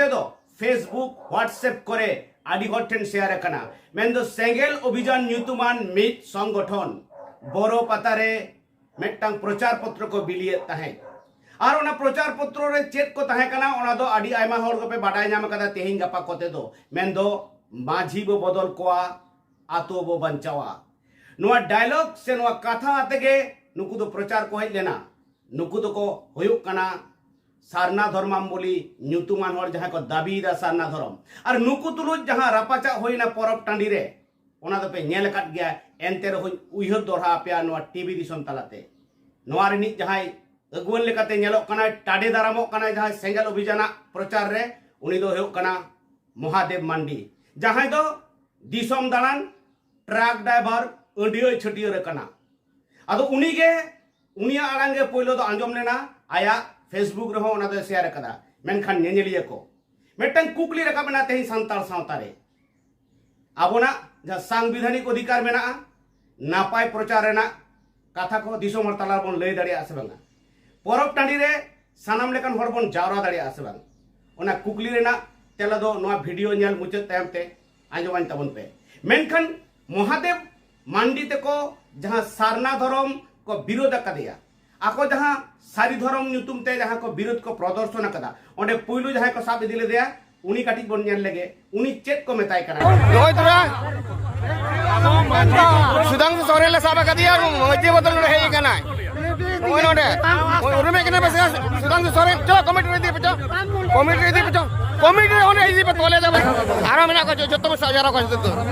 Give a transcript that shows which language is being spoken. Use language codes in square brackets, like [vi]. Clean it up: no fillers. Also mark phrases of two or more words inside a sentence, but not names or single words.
[sat] दो फेसबुक व्हाट्सएप करे आदि हटेन शेयर कना मेन दो सेंगेल अभियान न्यूतुमान मित संगठन बोरोपता रे मेटांग प्रचार पत्र को बिलिए ताहे और उना प्रचार पत्र रे चेक को ताहे कना उना दो आदि आयमा होर को पे बाडाय नाम कदा तेहिन गपा कोते दो मेन दो माझी बो बदल कोआ आतो बो बंचावा नुआ डायलॉग से नुआ कथा आतेगे नुकु दो प्रचार को हेज लेना नुकु दो को होयुक कना सारना धर्माम बोली न्यूतुमान होर जहां को दाबी दा सारना धर्म और नुकु तुलुज जहां रापाचा होइना परब टांडी रे ओना दो पे नेल काट गया एनते रे उइहर दोरहा पे नुआ टीवी दिसम तलाते नुआ रे नि जहां अगुवन लेकाते नेलो कना टाडे दारामो कना जहां सेंगेल अभियान प्रचार रे उनी दो होयुक कना महादेव मांडी जहां दो दिसम दालान [en] truck driver [sat] अडियो छटियो रे कना अदो उनी गे उनिया आड़ांगे पोइलो दो आंजम लेना आया फेसबुक रे हो ओना दो शेयर कदा मेनखान नेनेलिया को मेटन कुकली रका मेना तेही संताल सावतारे आबोना जहां संवैधानिक अधिकार मेना नापाय प्रचार रेना कथा को दिसम हर तला बोन लय दाड़िया से बांगा परब टांडी रे सानाम लेकान हर बोन जावरा दाड़िया से बांग ओना कुकली रेना तेला दो नोआ वीडियो नेल मुचाद तायम ते आंजमान तबन पे मेनखान महादेव मांडी ते को जहां सारना धर्म को विरोध कदिया आको जहां सारी धर्म न्यूतुम ते जहां को विरोध को प्रदर्शन कदा ओंडे पुइलु जहां को साब इदिले दिया उनी काटी बोन नेल लेगे उनी चेक को मेताय कना रोय तुरा सुदांग सोरेला साबा कदिया मजे बदल रे हे कना ओय नोडे ओय उरुमे कना बस सुदांग सोरे चलो कमेटी रे दी पचो कमेटी रे होने इजी पे तोले जाबे आरा मेना को जतो सजारा को जतो